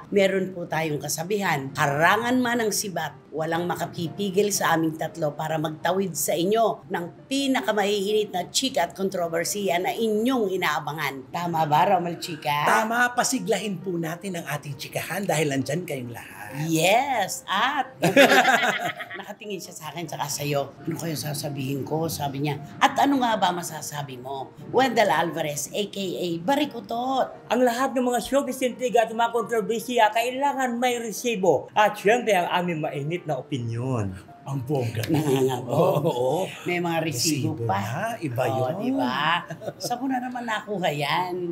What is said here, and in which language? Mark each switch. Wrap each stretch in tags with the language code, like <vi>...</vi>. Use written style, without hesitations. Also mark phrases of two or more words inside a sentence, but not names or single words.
<tl>Meron po tayong kasabihan, harangan man ang sibat, walang makapipigil sa aming tatlo para magtawid sa inyo ng pinakamaiinit na chika at kontrobersiya na inyong inaabangan. Tama ba, Romel Chika? Tama, pasiglahin po natin ang ating chikahan dahil nandyan kayong lahat. Yes, at nakatingin siya sa akin saka sa'yo. Ano kayo sasabihin ko? Sabi niya, at ano nga ba masasabi mo? Wendell Alvarez, a.k.a. Barikutot. Ang lahat ng mga showbiz intriga at mga kontrobersiya kailangan may resibo. At syempre ang aming mainit na opinyon. Ang bongga. Nangangabog. Oo. May mga resibo pa. Na, iba yun. Diba? Saan mo na naman nakuha yan?</tl>